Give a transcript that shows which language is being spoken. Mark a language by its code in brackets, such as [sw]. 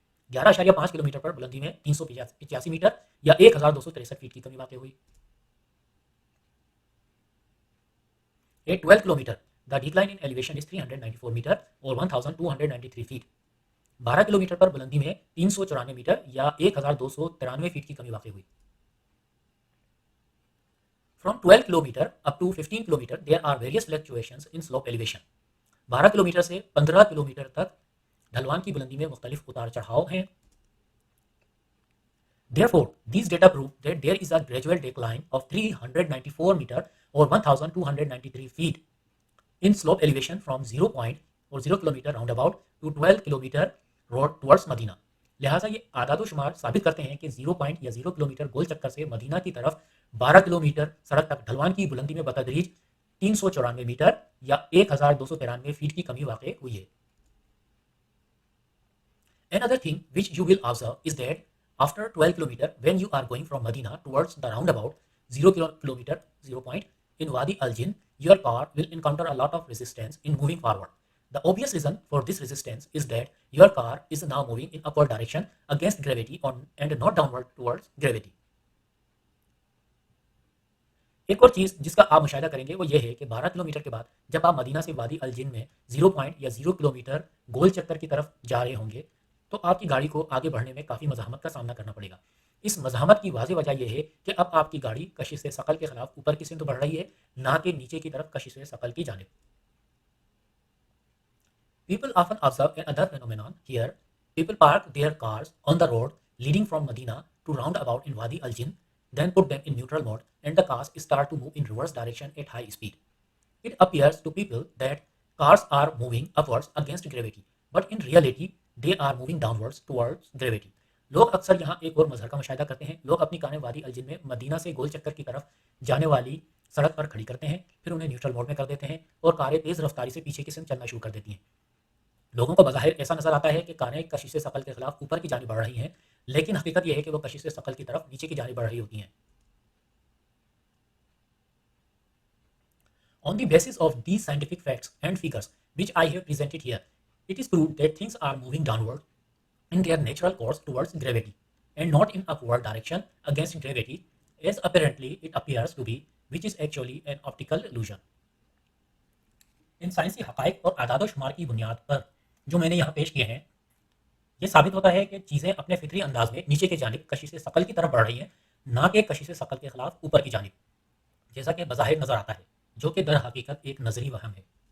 [hi] 11.5 kilometre पर बुलंदी में 385 मीटर या 1263 फीट की कमी वाक़ हुई। [en] At 12 kilometre the decline in elevation is 394 metre और 1293 feet. [hi] 12 किलोमीटर पर बुलंदी में 394 मीटर या 1293 फीट की कमी वाक़ हुई। [en] From 12 kilometre up to 15 kilometre there are various fluctuations in slope elevation। [hi] 12 kilometre से 15 किलोमीटर तक ढलवान की बुलंदी में मुख्तलिफ उतार चढ़ाव हैं। [en] Therefore, these data prove that there is a gradual decline of 394 metre और 1293 feet in slope elevation from 0 point और 0 kilometre roundabout to 12 kilometre road towards Medina. [hi] लिहाजा ये आदादोशुमार साबित करते हैं कि 0 पॉइंट या 0 किलोमीटर गोल चक्कर से मदीना की तरफ 12 किलोमीटर सड़क तक ढलवान की बुलंदी में बतदरीज 394 मीटर या 1293 फीट की कमी वाक़ हुई है। [en] Another thing which you will observe is that after 12 kilometer when you are going from Medina towards the roundabout 0 kilometer 0 point in Wadi Al Jinn, your car will encounter a lot of resistance in moving forward. The obvious reason for this resistance is that your car is now moving in upward direction against gravity and not downward towards gravity. [hi] एक और चीज जिसका आप मुशाहिदा करेंगे वो ये है कि 12 किलोमीटर के बाद जब आप मदीना से वादी अल जिन में 0 पॉइंट या 0 किलोमीटर गोल चक्कर की तरफ जा रहे होंगे तो आपकी गाड़ी को आगे बढ़ने में काफ़ी मज़ाहमत का सामना करना पड़ेगा। इस मज़ाहमत की वाज़ेह वजह यह है कि अब आपकी गाड़ी कशिश सकल के खिलाफ ऊपर की सिमत बढ़ रही है, ना कि नीचे की तरफ कशिश सकल की जानिब। [en] People often observe another phenomenon here. People park their cars on the road leading from Medina to roundabout in Wadi Al Jinn, then put them in neutral mode and the cars start to move in reverse direction at high speed. It appears to people that cars are moving upwards against gravity, but in reality they are moving downwards towards gravity. [hi] लोग अक्सर यहाँ एक और मजहर का मुशाहिदा करते हैं। लोग अपनी कारें वादी अल जिन में मदीना से गोल चक्कर की तरफ जाने वाली सड़क पर खड़ी करते हैं, फिर उन्हें न्यूट्रल मोड में कर देते हैं और कारें तेज रफ्तारी से पीछे की सिम चलना शुरू कर देती हैं। लोगों को बज़ाहिर ऐसा नजर आता है कि कारें कशिश सकल के खिलाफ ऊपर की जानिब बढ़ रही हैं, लेकिन हकीकत यह है कि वो कशिश सकल की तरफ नीचे की जानिब बढ़ रही होती हैं। [en] On the basis of these scientific facts and figures which I have presented here, it is proved that things are moving downward in their natural course towards gravity and not in upward direction against gravity as apparently it appears to be, which is actually an optical illusion. [hi] इन साइंसी हकाइक और आदाद-ओ-शुमार की बुनियाद पर जो मैंने यहाँ पेश किए हैं, ये साबित होता है कि चीज़ें अपने फितरी अंदाज में नीचे की जानिब कशिश सकल की तरफ बढ़ रही हैं, ना कि कशिश सकल के खिलाफ ऊपर की जानिब, जैसा कि बज़ाहिर नजर आता है, जो कि दर हकीकत एक नजरी वहम है।